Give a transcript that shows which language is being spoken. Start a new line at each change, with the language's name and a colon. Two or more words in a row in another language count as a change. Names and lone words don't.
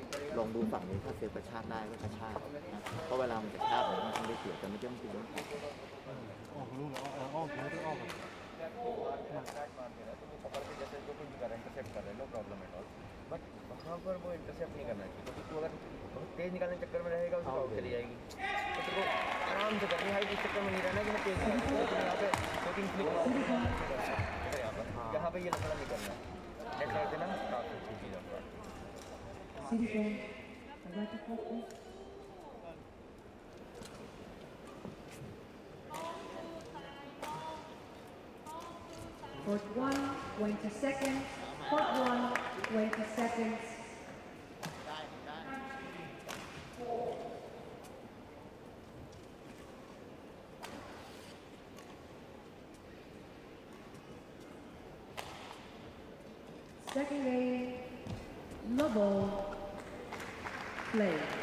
Thai: ลองดูฝั่งนี้ถ้าเซฟกระชากได้ก็กระชากนะเพราะเวลามันกระชากมันต้องได้เปรียบแต่ไม่ต้องกินต้องแข็ง
Hindi: बट वहाँ पर वो इंटरसेप्ट नहीं करना चाहिए क्योंकि तू अगर बहुत तेज निकालने के चक्कर में रहेगा तो आउट चली जाएगी तो तेरे को आराम से करनी हाइट इस चक्कर में नहीं रहना कि मैं तेज यहाँ पे
English: shooting flick
Hindi: यहाँ पे ये लफड़ा नहीं करना नेट कर देना काफी अच्छी चीज़ है
English: Court 1, 20 seconds. Court 1, 20 seconds. Second game, Lobo, play.